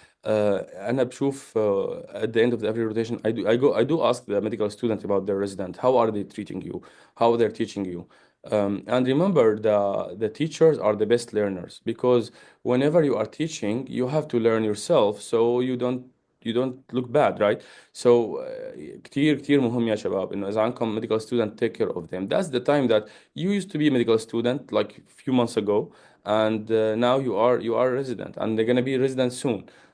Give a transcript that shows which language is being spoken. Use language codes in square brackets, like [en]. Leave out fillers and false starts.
[ar] أنا بشوف [en] at the end of every rotation, I do ask the medical student about their resident. How are they treating you? How they're teaching you? And remember, the teachers are the best learners, because whenever you are teaching, you have to learn yourself, so you don't don't look bad, right? [ar] So كتير كتير مهم يا شباب إنه إذا عندكم [en] medical student, take care of them. That's the time that you used to be a medical student like a few months ago, and now you are a resident, and they're gonna be resident soon.